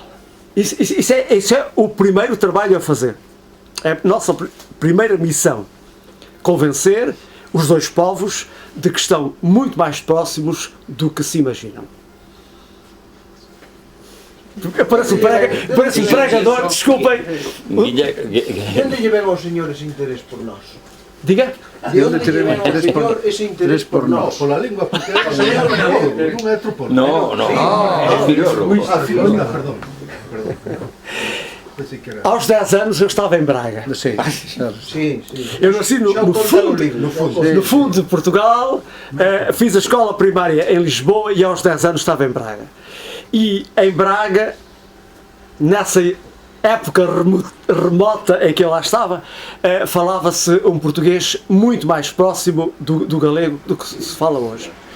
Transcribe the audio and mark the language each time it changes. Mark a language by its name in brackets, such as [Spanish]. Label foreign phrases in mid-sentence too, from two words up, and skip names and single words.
[Portuguese] Isso é o primeiro trabalho a fazer. É a nossa primeira missão. Convencer os dois povos de que estão muito mais próximos do que se imaginam. Parece um pregador, desculpem. [Galician] De onde lle ven aos señores interés por nós? Diga? De onde lle ven ao señor ese interés por nós? Pola lingua, porque o señor non é antropólogo. No, é filólogo. Filólogo, perdón. [Portuguese] Aos 10 anos eu estava em Braga. Sim. Eu nasci no fundo de Portugal, fiz a escola primária em Lisboa e aos 10 anos estava em Braga. E em Braga, nessa época remota em que eu lá estava, falava-se um português muito mais próximo do galego do que se fala hoje.